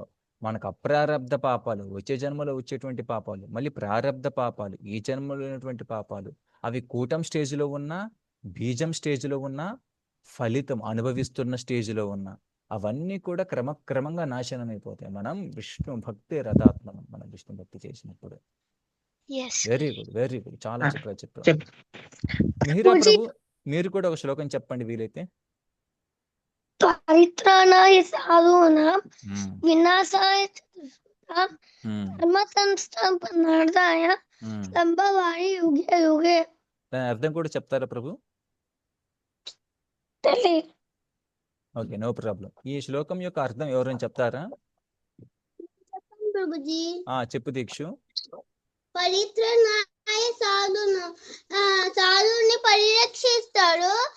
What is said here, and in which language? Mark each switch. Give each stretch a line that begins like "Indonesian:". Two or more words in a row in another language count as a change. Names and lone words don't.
Telugu: మనకు అప్రారబ్ధ పాపాలు, వచ్చే జన్మలో వచ్చేటువంటి పాపాలు, మళ్ళీ ప్రారబ్ధ పాపాలు, ఈ జన్మలో ఉన్నటువంటి పాపాలు, అవి కూటం స్టేజ్లో ఉన్నా, బీజం స్టేజ్లో ఉన్నా, ఫలితం అనుభవిస్తున్న స్టేజ్లో ఉన్నా, అవన్నీ కూడా క్రమక్రమంగా నాశనం అయిపోతాయి మనం విష్ణు భక్తి రథాత్మం, మనం విష్ణు భక్తి చేసినప్పుడు.
English: very good, very good.
Telugu: చాలా చక్కగా చెప్పారు. మిహిరా ప్రభు, మీరు కూడా ఒక శ్లోకం చెప్పండి వీలైతే.
Sanskrit: పరిత్రాణాయ సాధూనాం వినాశాయ ధర్మ సంస్థాపనార్థాయ సంభవామి యుగే యుగే.
Telugu: దాని అర్థం కూడా చెప్తారా ప్రభు?
English: okay, no problem.
Telugu: ఈ శ్లోకం యొక్క అర్థం ఎవరైనా చెప్తారా? ప్రభుజీ చెప్పు దీక్షు. పరిత్రాణాయ సాధుని పరిరక్షిస్తాడు.